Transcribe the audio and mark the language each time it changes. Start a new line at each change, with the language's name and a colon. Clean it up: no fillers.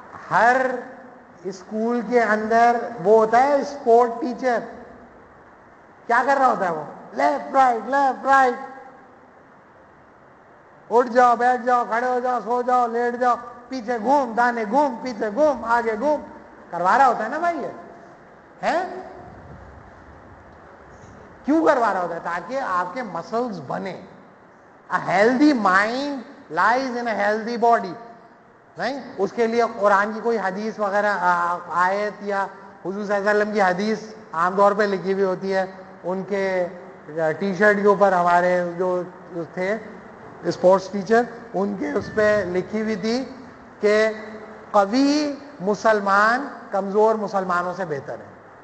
Urdu: ہر school کے اندر وہ ہوتا ہے اسپورٹ ٹیچر, کیا کر رہا ہوتا ہے وہ؟ لیفٹ رائٹ لیفٹ رائٹ, اٹھ جاؤ بیٹھ جاؤ کھڑے ہو جاؤ سو جاؤ لیٹ جاؤ, پیچھے گھوم، دانے گھوم، پیچھے گھوم، آگے گھوم، کروا رہا ہوتا ہے نا بھائی یہ ہے. کیوں کروا رہا ہوتا ہے؟ تاکہ آپ کے مسلز بنے.
English: A healthy mind lies in a healthy body.
Urdu: نہیں اس کے لیے قرآن کی کوئی حدیث وغیرہ آیت یا حضور صلی اللہ علیہ وسلم کی حدیث عام طور پہ لکھی ہوئی ہوتی ہے. ان کے ٹی شرٹ کے اوپر ہمارے جو تھے اسپورٹس ٹیچر، ان کے اس پہ لکھی ہوئی تھی کہ قوی مسلمان کمزور مسلمانوں سے بہتر ہے.